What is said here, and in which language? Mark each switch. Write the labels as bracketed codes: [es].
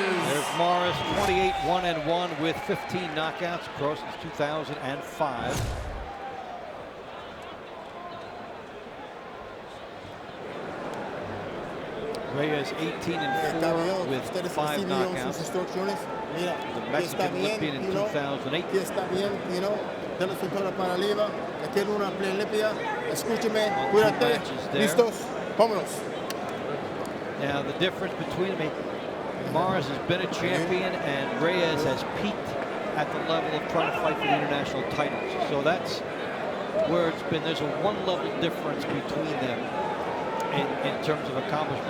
[en] There's Morris, 28-1-1 with 15 knockouts across since 2005. Reyes 18-4 with 5 knockouts. The Mexican Olympian in 2008. [es] Está bien, [en] you know, [es] de la cintura para arriba, tiene una play limpia, escúcheme, cuídate, listos, vámonos. [en] Now the difference between them, Morris has been a champion and Reyes has peaked at the level of trying to fight for the international titles. So that's where it's been. There's a one-level difference between them in terms of accomplishment.